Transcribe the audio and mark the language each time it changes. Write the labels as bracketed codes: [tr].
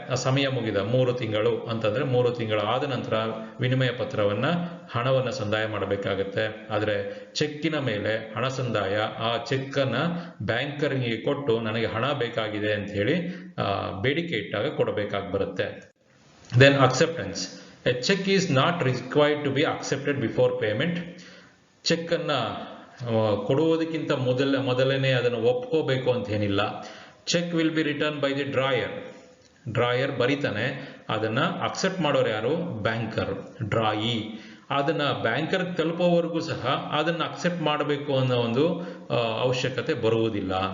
[kn] ಆ ಸಮಯ ಮುಗಿದ 3 ತಿಂಗಳು ಅಂತಂದ್ರೆ 3 ತಿಂಗಳು ಆದ ನಂತರ ವಿನಿಮಯ ಪತ್ರವನ್ನ ಹಣವನ್ನ ಸಂದಾಯ ಮಾಡಬೇಕಾಗತ್ತೆ. ಆದರೆ ಚೆಕ್ಕಿನ ಮೇಲೆ ಹಣ ಸಂದಾಯ, ಆ ಚೆಕ್ ಅನ್ನ ಬ್ಯಾಂಕರ್ಗೆ ಕೊಟ್ಟು ನನಗೆ ಹಣ ಬೇಕಾಗಿದೆ ಅಂತ ಹೇಳಿ ಬೇಡಿಕೆ ಇಟ್ಟಾಗ ಕೊಡಬೇಕಾಗಿ ಬರುತ್ತೆ. [en] Then acceptance. A check is not required to be accepted before payment. [kn] Check ಅನ್ನ ಕೊಡುವುದಕ್ಕಿಂತ ಮೊದಲನೇ ಅದನ್ನು ಒಪ್ಕೋಬೇಕು ಅಂತ ಏನಿಲ್ಲ. [en] cheque will be return by the drawer [kn] ಬರಿತಾನೆ, ಅದನ್ನ ಅಕ್ಸೆಪ್ಟ್ ಮಾಡೋರು ಯಾರು? ಬ್ಯಾಂಕರ್, ಡ್ರಾಯಿ. ಅದನ್ನ ಬ್ಯಾಂಕರ್ ತಲುಪೋವರೆಗೂ ಸಹ ಅದನ್ನ ಅಕ್ಸೆಪ್ಟ್ ಮಾಡಬೇಕು ಅನ್ನೋ ಒಂದು ಅವಶ್ಯಕತೆ ಬರುವುದಿಲ್ಲ.